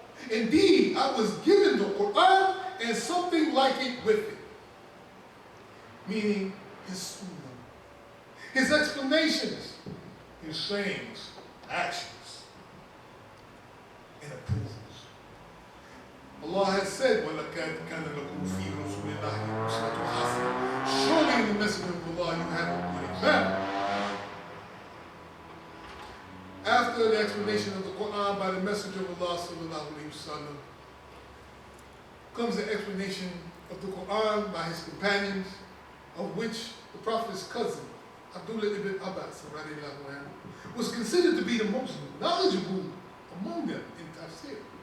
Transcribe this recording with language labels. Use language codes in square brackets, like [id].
[en] Indeed, I was given the Qur'an and something like it with it. Meaning his Sunnah, his explanations, his sayings, actions, and approvals. Allah has said, [ar] وَلَقَدْ كَانَ لَكُمْ فِي رَسُولِ اللَّهِ أُسْوَةٌ حَسَنَةٌ. [en] Surely in the Messenger of Allah you have a good example. After the explanation of the Quran by the Messenger of Allah sallallahu alaihi wasallam, comes the explanation of the Quran by his companions, of which the Prophet's cousin, Abdullah ibn Abbas, radiallahu anhu, was considered to be the most knowledgeable among them in tafsir.